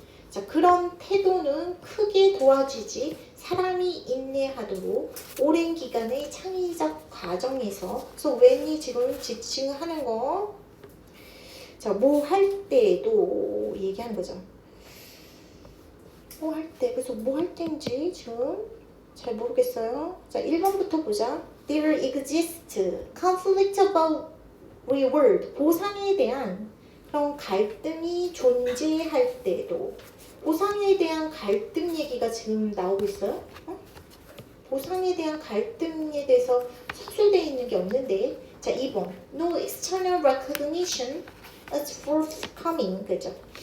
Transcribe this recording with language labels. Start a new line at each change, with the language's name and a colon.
Korean: 자, 그런 태도는 크게 도와주지 사람이 인내하도록 오랜 기간의 창의적 과정에서 그래서 when이 지금 지칭을 하는 거 자, 뭐 할 때도 얘기하는 거죠. 뭐 할 때, 그래서 뭐 할 때인지 지금 잘 모르겠어요. 자, 1번부터 보자.
English: There exists conflict about reward.
Korean: 보상에 대한 그런 갈등이 존재할 때도 보상에 대한 갈등 얘기가 지금 나오고 있어요. 보상에 대한 갈등에 대해서 서술되어 있는 게 없는데 자, 2번
English: No external recognition is forthcoming.
Korean: 그죠?